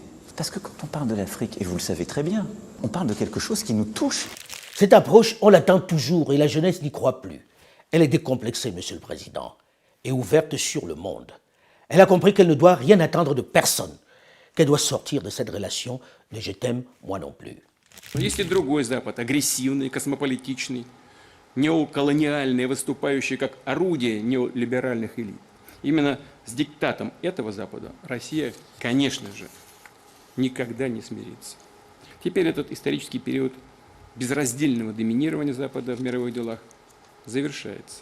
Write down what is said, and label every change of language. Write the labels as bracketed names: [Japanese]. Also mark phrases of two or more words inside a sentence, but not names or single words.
[French] Parce que quand on parle de l'Afrique, et vous le savez très bien, on parle de quelque chose qui nous touche. Cette approche, on l'attend toujours et la jeunesse n'y croit plus. Elle est décomplexée, Monsieur le Président, et ouverte sur le monde. Elle a compris qu'elle ne doit rien attendre de personne, qu'elle doit sortir de cette relation de « je t'aime, moi non plus ». [Russian] Есть и другой Запад, агрессивный, космополитичный, неоколониальный, выступающий как орудие неолиберальных элит. Именно с диктатом этого Запада Россия, конечно же, никогда не смирится. Теперь этот исторический период безраздельного доминирования Запада в мировых делах завершается.